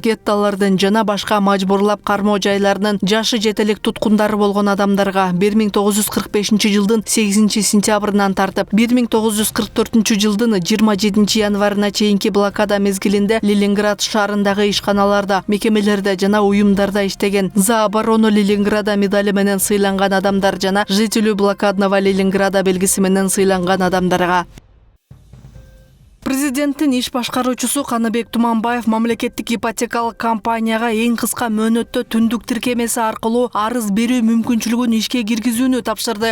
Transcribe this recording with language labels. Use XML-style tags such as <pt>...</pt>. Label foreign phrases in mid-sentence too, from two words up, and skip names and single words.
<ky>геттолордун жана башка мажбурлап кармоо жайларынын жашы жетелик туткундары болгон адамдарга 1945 жылдын 8 сентябрынан тартып, 1944 жылдын 27 январына чейинки блокада мезгилинде Ленинград шаарындагы ишканаларда, мекемелерде жана уюмдарда иштеген,</ky> <ru>за оборону Ленинграда</ru> <ky>медали менен сыйланган адамдар жана</ky> <ru>жителю блокадного Ленинграда</ru> <ky>белгиси менен сыйланган адамдарга Президенттин иш башкаруучусу Каныбек Туманбаев мамлекеттик ипотекалык компанияга эң кыска мөөнөттө түндүк тиркемеси аркылуу арыз берүү мүмкүнчүлүгүн ишке киргизүүнү тапшырды.</ky>